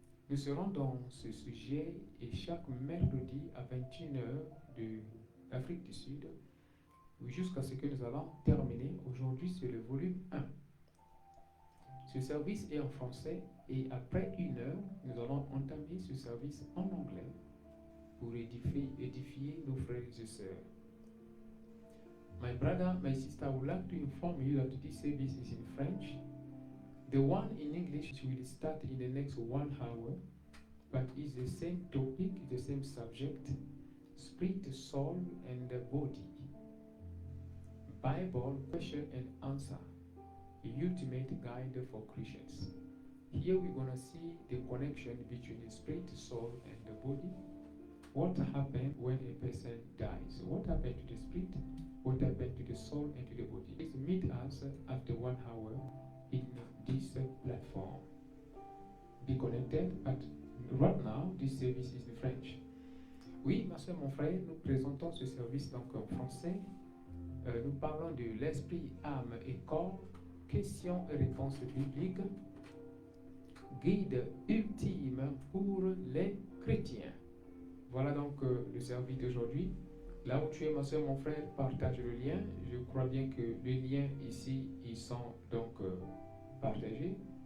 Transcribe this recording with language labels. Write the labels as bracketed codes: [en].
[fr] Nous serons dans ce sujet et chaque mercredi à 21h de l'Afrique du Sud, jusqu'à ce que nous allons terminer. Aujourd'hui, c'est le volume 1. Ce service est en français et après 1 heure, nous allons entamer ce service en anglais pour édifier nos frères et sœurs. [en] My brother, my sister, I would like to inform you that this service is in French. The one in English will start in the next 1 hour, but it's the same topic, the same subject, spirit, soul, and the body. Bible, question and answer, the ultimate guide for Christians. Here we're going to see the connection between the spirit, soul, and the body. What happened when a person dies? What happened to the spirit? What happened to the soul and to the body? Please meet us after 1 hour in this platform. Be connected, but right now this service is in French. [fr] Oui, ma soeur, mon frère, nous présentons ce service donc en français. Nous parlons de l'esprit, âme et corps, questions et réponses bibliques, guide ultime pour les chrétiens. Voilà donc le service d'aujourd'hui. Là où tu es, ma soeur, mon frère, partage le lien. Je crois bien que les liens ici, ils sont donc partagé.